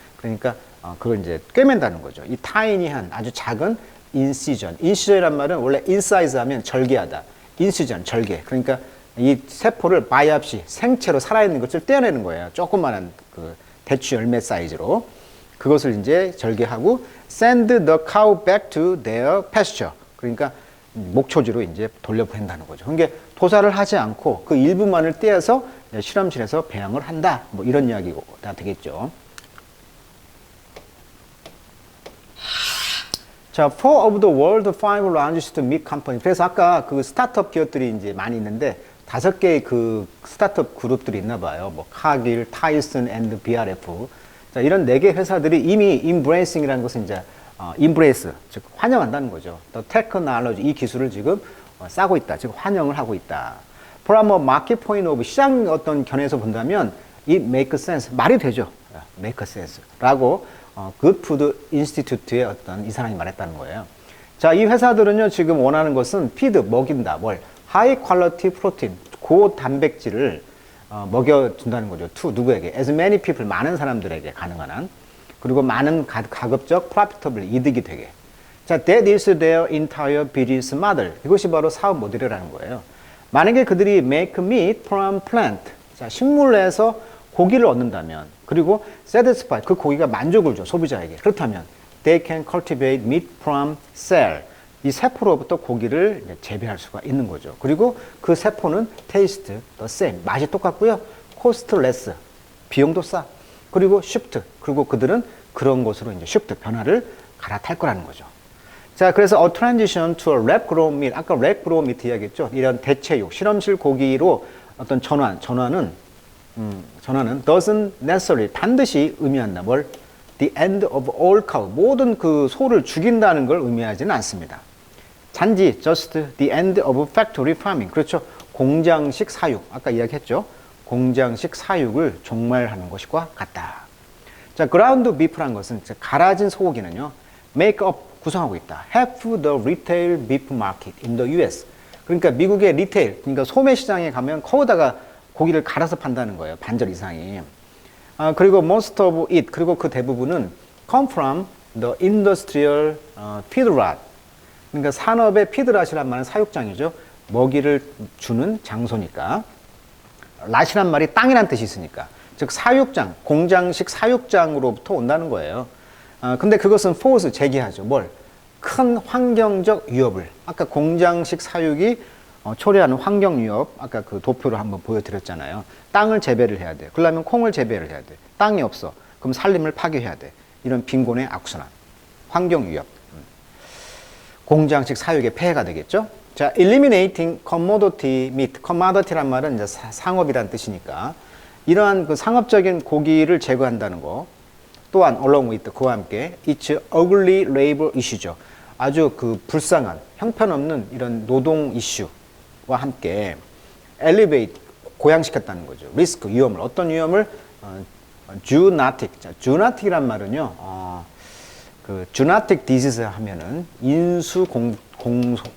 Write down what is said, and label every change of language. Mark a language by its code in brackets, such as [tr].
[ko] 그러니까 그걸 이제 꿰맨다는 거죠. 이 타이니한 아주 작은 인시전. 인시전이란 말은 원래 인사이즈 하면 절개하다. 인시전, 절개. 그러니까 이 세포를 바이옵시, 생체로 살아있는 것을 떼어내는 거예요. 조그만한 그 대추 열매 사이즈로. 그것을 이제 절개하고 [en] send the cow back to their pasture. [ko] 그러니까 목초지로 이제 돌려보낸다는 거죠. 그러니까 도살을 하지 않고 그 일부만을 떼어서 실험실에서 배양을 한다. 뭐 이런 이야기가 되겠죠. [en] 자, four of the world five largest meat company. [ko] 그래서 아까 그 스타트업 기업들이 이제 많이 있는데 5개의 그 스타트업 그룹들이 있나 봐요. 뭐 카길, 타이슨 앤드 BRF. 자, 이런 4개 회사들이 이미 embracing이라는 것은 이제 embrace, 즉 환영한다는 거죠. [en] The technology, [ko] 이 기술을 지금 싸고 있다. 즉 환영을 하고 있다. [en] From a market point of, [ko] 시장 어떤 견해에서 본다면 [en] it makes sense, [ko] 말이 되죠. make sense 라고 Good Food Institute의 어떤 이 사람이 말했다는 거예요. 자, 이 회사들은요 지금 원하는 것은 feed, 먹인다. 뭘? [en] High quality protein, [ko] 고단백질을 먹여준다는 거죠. To 누구에게? [en] As many people, [ko] 많은 사람들에게 가능한 한. 그리고 많은 가급적 profitable, 이득이 되게. [en] 자, that is their entire business model. [ko] 이것이 바로 사업 모델이라는 거예요. 만약에 그들이 [en] make meat from plant, [ko] 자, 식물에서 고기를 얻는다면, 그리고 satisfy, 그 고기가 만족을 줘, 소비자에게. 그렇다면, [en] they can cultivate meat from cell. [ko] 이 세포로부터 고기를 재배할 수가 있는 거죠. 그리고 그 세포는 [en] taste the same, [ko] 맛이 똑같고요. [en] cost less, [ko] 비용도 싸. 그리고 shift, 그리고 그들은 그런 것으로 이제 shift, 변화를 갈아탈 거라는 거죠. 자, 그래서 [en] a transition to a lab grown meat, [ko] 아까 lab grown meat 이야기했죠. 이런 대체육, 실험실 고기로 어떤 전환은 전화는 [en] doesn't necessarily [ko] 반드시 의미한다. 뭘? [en] The end of all cow. [ko] 모든 그 소를 죽인다는 걸 의미하지는 않습니다. 단지 [en] just the end of factory farming. [ko] 그렇죠. 공장식 사육. 아까 이야기했죠. 공장식 사육을 종말하는 것과 같다. 자, ground beef란 것은 갈아진 소고기는요. [en] make up [ko] 구성하고 있다. [en] half the retail beef market in the US. [ko] 그러니까 미국의 리테일, 그러니까 소매 시장에 가면 거기다가 고기를 갈아서 판다는 거예요. 반절 이상이. [en] 그리고 most of it, [ko] 그리고 그 대부분은 [en] come from the industrial feedlot. [ko] 그러니까 산업의 feedlot이란 말은 사육장이죠. 먹이를 주는 장소니까. lat이란 말이 땅이란 뜻이 있으니까. 즉 사육장, 공장식 사육장으로부터 온다는 거예요. 근데 그것은 force 제기하죠. 뭘? 큰 환경적 위협을. 아까 공장식 사육이 초래하는 환경 위협, 아까 그 도표를 한번 보여드렸잖아요. 땅을 재배를 해야 돼. 그러려면 콩을 재배를 해야 돼. 땅이 없어. 그럼 산림을 파괴해야 돼. 이런 빈곤의 악순환. 환경 위협. 공장식 사육의 폐해가 되겠죠. [en] 자, eliminating commodity meat. [ko] commodity란 말은 이제 상업이란 뜻이니까 이러한 그 상업적인 고기를 제거한다는 거. [en] 또한 along with [ko] 그와 함께 [en] it's ugly labor issue죠. [ko] 아주 그 불쌍한 형편없는 이런 노동 이슈와 함께 elevate 고양시켰다는 거죠. 리스크 위험을 어떤 위험을 zoonotic. 자, zoonotic이란 말은요. 그 zoonotic disease 하면은 인수 공통.